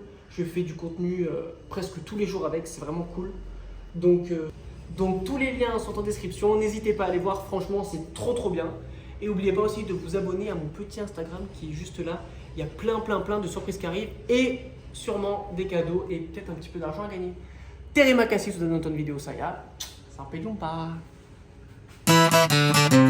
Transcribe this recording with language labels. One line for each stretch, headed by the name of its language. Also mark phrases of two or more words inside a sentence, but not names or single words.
French: Je fais du contenu presque tous les jours avec, c'est vraiment cool. Donc tous les liens sont en description, n'hésitez pas à aller voir, franchement c'est trop bien. Et n'oubliez pas aussi de vous abonner à mon petit Instagram qui est juste là. Il y a plein de surprises qui arrivent et sûrement des cadeaux et peut-être un petit peu d'argent à gagner.
Indonesian: Terima kasih sudah nonton video saya. Sampai jumpa.